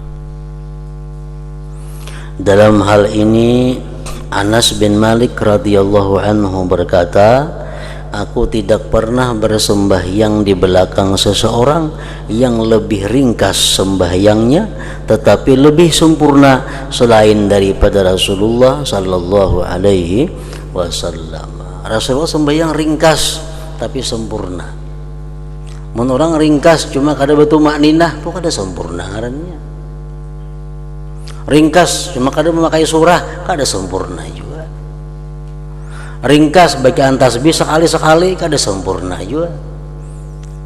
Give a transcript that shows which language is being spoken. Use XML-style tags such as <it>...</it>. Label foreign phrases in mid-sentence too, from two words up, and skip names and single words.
<id>Dalam hal ini Anas bin Malik</id> <ar>رضي الله عنه</ar> <id>berkata, aku tidak pernah bersembahyang di belakang seseorang yang lebih ringkas sembahyangnya tetapi lebih sempurna selain daripada Rasulullah</id> <ar>صلى الله عليه وسلم.</ar> <id>Rasulullah sembahyang ringkas tapi sempurna.</id> <bjn>Mun orang ringkas cuma kada batu makninah tuh kada sempurna ngarannya. Ringkas cuma kada memakai surah kada sempurna juga. Ringkas bacaan tasbih sekali-sekali kada sempurna juga.</bjn>